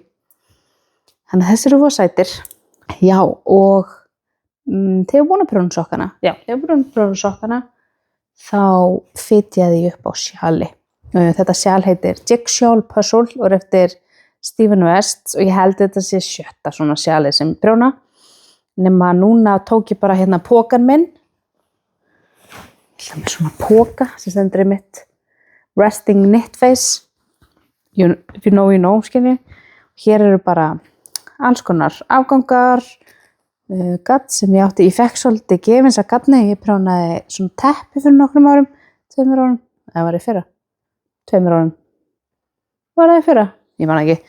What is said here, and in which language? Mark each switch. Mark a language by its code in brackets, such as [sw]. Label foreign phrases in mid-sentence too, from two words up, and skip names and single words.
[is] Þannig að þessi eru voða sætir. Já og þegar ég var búin að prjóna sokkana, þá fitjaði ég upp á sjali. Þetta sjal heitir Jigsaw Puzzle og er eftir Stephen West og ég held þetta sé 7. svona sjalið sem ég prjóna. Nema núna tók ég bara pókan minn. Ég ætla með svona póka sem stendur í mitt [en] Resting Knit Face. If you know, you know, [is] skilji. Hér eru bara alls konar afgangar, gatt sem ég átti, ég fekk svolítið gefins að gatni, ég prjónaði svona teppi fyrir nokkrum árum, 2 árum, það var í fyrra, 2 árum, var það í fyrra, ég man ekki.